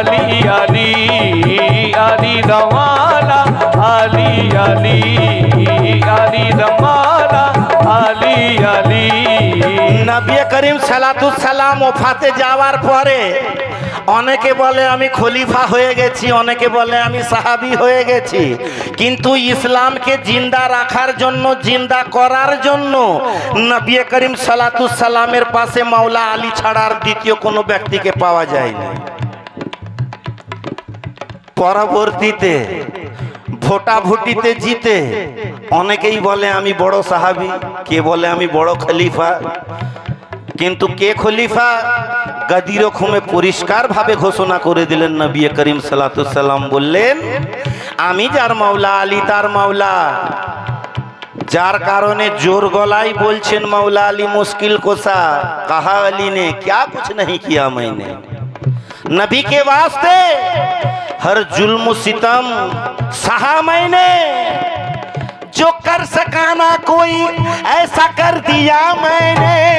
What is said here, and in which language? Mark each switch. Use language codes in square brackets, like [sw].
[hi] अली दमाला अली अली अली दमाला अली अली। [bn] নবী করিম সালাতুস সালাম ওফাতে যাওয়ার পরে অনেকে বলে আমি খলিফা হয়ে গেছি, অনেকে বলে আমি সাহাবী হয়ে গেছি, কিন্তু ইসলামকে জিন্দা রাখার জন্য, জিন্দা করার জন্য নবী করিম সালাতুস সালামের পাশে মাওলা আলী ছাড়া আর দ্বিতীয় কোনো ব্যক্তিকে পাওয়া যায় না। পরবর্তীতে ভোটাভুটিতে জিতে অনেকেই বলে আমি বড় সাহাবী, কে বলে আমি বড় খলিফা, কিন্তু কে খলিফা গাদির খুমে পরিষ্কার ভাবে ঘোষণা করে দিলেন নবী করিম সাল্লাল্লাহু আলাইহি সাল্লাম বললেন আমি যার মাওলা আলী তার মাওলা। যার কারণে জোর গলায় বলছেন মাওলা আলী মুশকিল কোসা, [hi] कहा अली ने क्या कुछ नहीं किया मैंने। नबी के वास्ते हर जुल्म सितम सहा मैंने, जो कर सका ना कोई ऐसा कर दिया मैंने,